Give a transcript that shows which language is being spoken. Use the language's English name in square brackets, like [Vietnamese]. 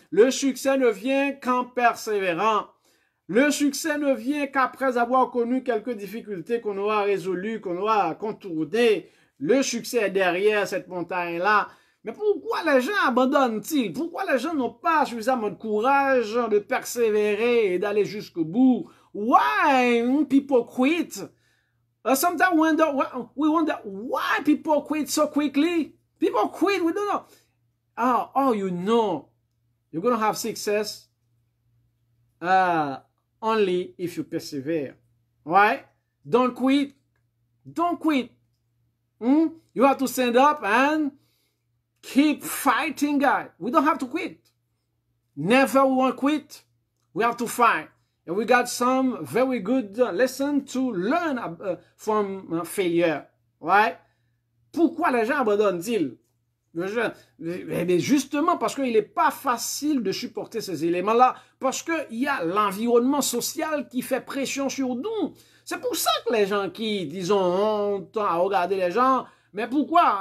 [French] Le succès ne vient qu'en persévérant. Le succès ne vient qu'après avoir connu quelques difficultés qu'on aura résolues, qu'on aura contournées. Le succès est derrière cette montagne-là. Mais pourquoi les gens abandonnent-ils? Pourquoi les gens n'ont pas suffisamment de courage de persévérer et d'aller jusqu'au bout? [English] Why people quit? Sometimes we wonder why people quit so quickly. People quit, we don't know. Oh, you know, you're going to have success only if you persevere. Right? Don't quit. Don't quit. You have to stand up and keep fighting, guys. We don't have to quit. Never won't quit. We have to fight. And we got some very good lessons to learn from failure. Right? [French] Pourquoi les gens abandonnent-ils? Mais justement parce qu'il n'est pas facile de supporter ces éléments-là. Parce qu'il y a l'environnement social qui fait pression sur nous. C'est pour ça que les gens quittent, ils ont honte à regarder les gens. Mais pourquoi?